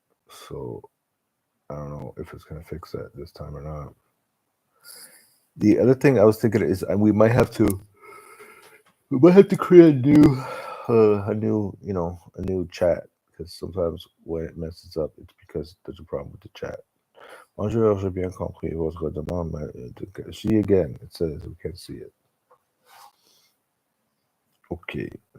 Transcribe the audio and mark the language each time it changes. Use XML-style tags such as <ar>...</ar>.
<en>So I don't know if it's going to fix that this time or not. The other thing I was thinking is we might have to create a new chat, because sometimes when it messes up, it's because there's a problem with the chat.</en> <fr>Bonjour, j'ai bien compris votre demande.</fr> <en>See again, it says we can't see it. Okay.</en>